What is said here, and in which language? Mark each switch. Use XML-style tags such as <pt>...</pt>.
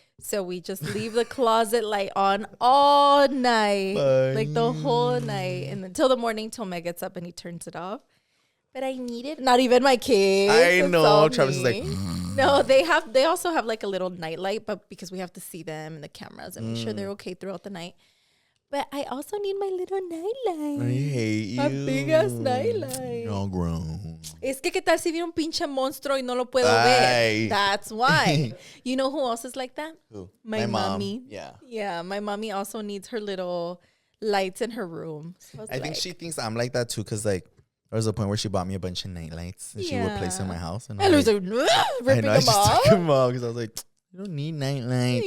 <en>So we just leave the closet light on all night, like the whole night, and until the morning, till Meg gets up and he turns it off. But I need it. Not even my kids. I know. Travis is like, no. They also have like a little night light, but because we have to see them in the cameras and make sure they're okay throughout the night. But I also need my little nightlight. I hate you. My big ass nightlight. You're all grown.</en> <es>Es que qué tal si viene un pinche monstruo y no lo puedo ver.</es> <en>That's why. You know who else is like that? Who? My mommy. Yeah. Yeah, my mommy also needs her little lights in her room. So I think she thinks I'm like that too, because like there was a point where she bought me a bunch of night lights and she would place in my house. And I was like, ripping them off. Took them off because I was like, you don't need night lights.</en>